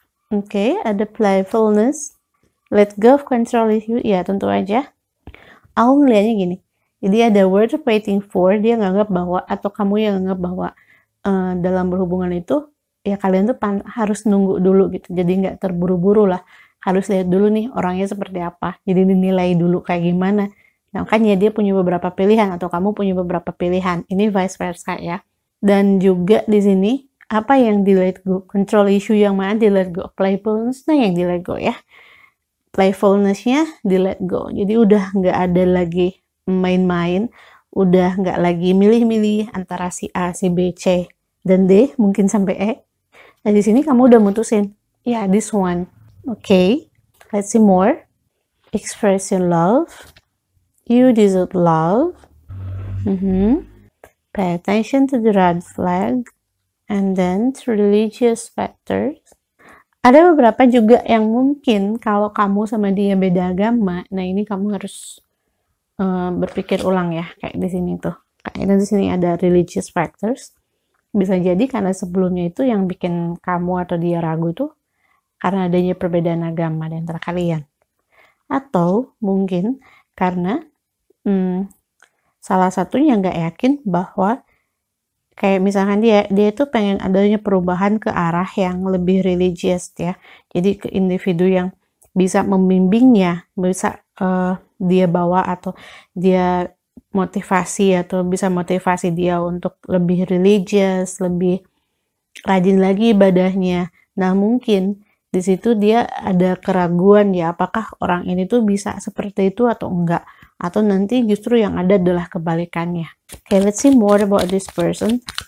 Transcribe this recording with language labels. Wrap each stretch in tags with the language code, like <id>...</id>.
<en>Oke, ada playfulness, let go of control issue.</en> <id>Ya, tentu aja. Aku ngeliatnya gini. Jadi ada</id> <en>word waiting for,</en> <id>dia nganggap bahwa, atau kamu yang nganggap bahwa dalam berhubungan itu, ya kalian tuh harus nunggu dulu gitu. Jadi nggak terburu-buru lah. Harus lihat dulu nih orangnya seperti apa. Jadi dinilai dulu kayak gimana. Nah, makanya dia punya beberapa pilihan, atau kamu punya beberapa pilihan. Ini vice versa ya. Dan juga di sini, apa yang di let go? Control issue yang mana di let go? Playfulness, nah yang di let go ya. Playfulness-nya di let go. Jadi udah nggak ada lagi main-main, udah nggak lagi milih-milih antara si A, si B, C, dan D, mungkin sampai E. Nah di sini kamu udah mutusin, ya</id> <en>this one. Okay, let's see more. Express your love. You deserve love. Pay attention to the red flag, and then to religious factors.</en> <id>Ada beberapa juga yang mungkin kalau kamu sama dia beda agama, nah ini kamu harus berpikir ulang ya, kayak di sini tuh. Kayaknya di sini ada religious factors. bisa jadi karena sebelumnya itu yang bikin kamu atau dia ragu tuh karena adanya perbedaan agama di antara kalian. Atau mungkin karena salah satunya nggak yakin bahwa kayak misalkan dia itu pengen adanya perubahan ke arah yang lebih religius ya. Jadi ke individu yang bisa membimbingnya, bisa dia bawa atau dia motivasi atau bisa motivasi dia untuk lebih religius, lebih rajin lagi ibadahnya. Nah, mungkin di situ dia ada keraguan ya, apakah orang ini tuh bisa seperti itu atau enggak. Atau nanti justru yang ada adalah kebalikannya.</id> <en>Okay, let's see more about this person.</en>